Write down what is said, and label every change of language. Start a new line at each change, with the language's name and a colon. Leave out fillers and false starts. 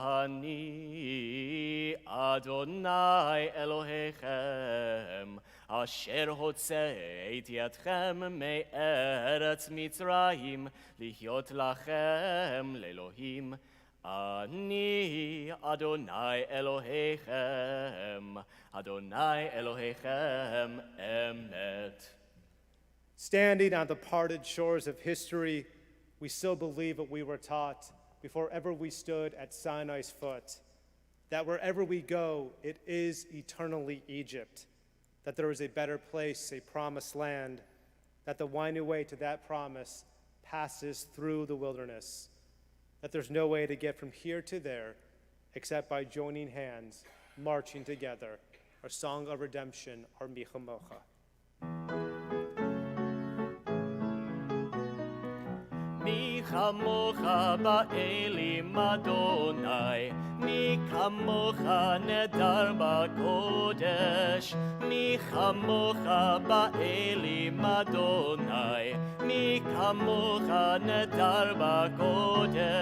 Hebrew: אני אדוני אלוהיכם אשר הוצאתי אתכם מארץ מצרים להיות לכם לאלוהים. אני אדוני אלוהיכם, אדוני אלוהיכם אמת.
English: Standing on the parted shores of history, we still believe what we were taught before ever we stood at Sinai's foot, that wherever we go, it is eternally Egypt, that there is a better place, a promised land, that the winding way to that promise passes through the wilderness, that there's no way to get from here to there except by joining hands, marching together, our song of redemption, our Michamocha.
Hebrew: מי כמוך באלים אדוני, מי כמוך נדר בקודש, מי כמוך באלים אדוני, מי כמוך נדר בקודש.